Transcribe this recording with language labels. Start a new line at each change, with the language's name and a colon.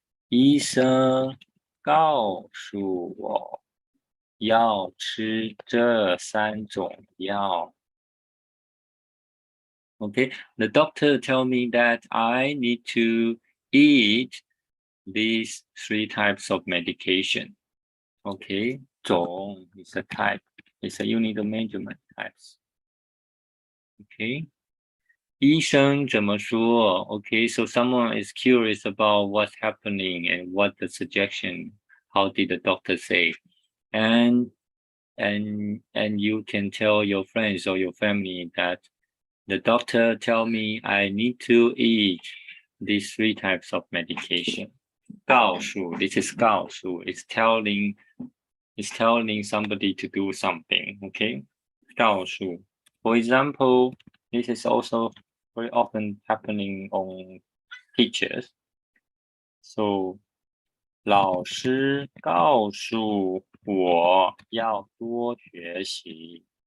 Chinese: 医生告诉我要吃这3种药。
English: Okay, the doctor tell me that I need to eat these 3 types of medication. Okay, 种 is a type. It's a unit of measurement types.
Chinese: Okay. 医生怎么说?
English: Okay, so someone is curious about what's happening and what the suggestion, how did the doctor say? And you can tell your friends or your family that the doctor tell me I need to eat these 3 types of medication. 告诉, this is 告诉, it's telling somebody to do something, okay?
Chinese: 告诉.
English: For example, this is also very often happening on teachers.
Chinese: So, 老师告诉我要多学习.